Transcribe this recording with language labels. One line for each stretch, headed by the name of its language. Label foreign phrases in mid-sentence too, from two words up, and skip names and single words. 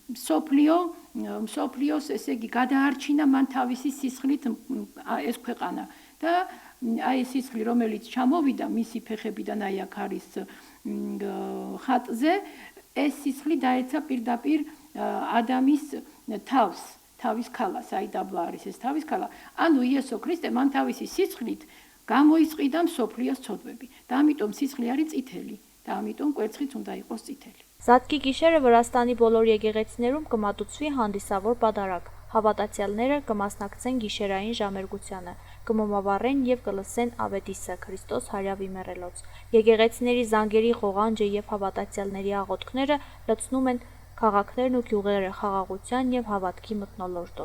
Georgian: მსოფლიოს, ესე იგი, გადაარჩინა მან თავისი სისხლით ეს ქვეყანა და აი ეს სისხლი, რომელიც ჩამოვიდა მისი ფეხებიდან აი აქ არის ხატზე, ეს სისხლი დაეცა პირდაპირ ადამის თავის ქალას, აი დაბლა არის ეს თავის ქალა. ანუ იესო ქრისტე მან თავისი სისხლით გამოისყიდა მსოფლიოს ცოდვები და ამიტომ სისხლი არის წითელი. და ამიტომ კვერცხიც უნდა იყოს წითელი.
Armenian: Զատկի գիշերը Վրաստանի բոլոր եկեղեցիներում կմատուցվի հանդիսավոր պատարագ։ Հավատացյալները կմասնակցեն գիշերային ժամերգությանը, կմոմավառեն եւ կլսեն ավետիսը Քրիստոս հարյավի մեռելոց։ Եկեղեցիների զանգերի ղողանջը եւ հավատացյալների աղոթքները լցնում են քաղաքներն ու գյուղերը խաղաղության եւ հավատքի մթնոլորտով։